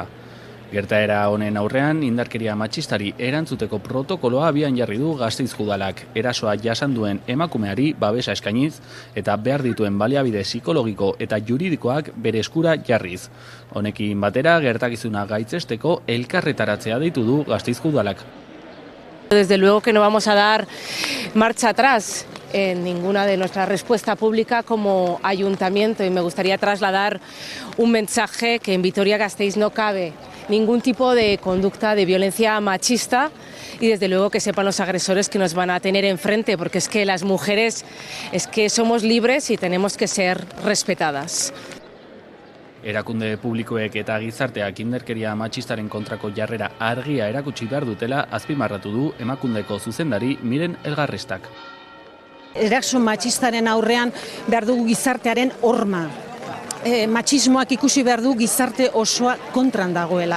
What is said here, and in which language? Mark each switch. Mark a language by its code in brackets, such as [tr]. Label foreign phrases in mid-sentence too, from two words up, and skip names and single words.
[eu] Gertaera honen aurrean, indarkeria matxistari erantzuteko protokoloa abian jarri du Gasteizko udalak, erasoa jasan duen emakumeari babesa eskainiz eta behar dituen baliabide psikologiko eta juridikoak bere eskura jarriz. Honekin batera, gertakizuna gaitzesteko elkarretaratzea deitu du Gasteizko udalak. [es] Desde luego que no vamos a dar marcha atrás en ninguna de nuestra respuesta pública como ayuntamiento, y me gustaría trasladar un mensaje: que en Vitoria-Gasteiz no cabe ningún tipo de conducta de violencia machista, y desde luego que sepan los agresores que nos van a tener enfrente, porque es que las mujeres somos libres y tenemos que ser respetadas. [eu] Erakunde publikoek eta gizarteak indarkeria matxistaren kontrako jarrera argia erakutsi behar dutela azpimarratu du Emakundeko zuzendari Miren Elgarrestak. Eraso matxistaren aurrean behar dugu gizartearen horma. Matxismoak ikusi behar du gizarte osoa kontran dagoela.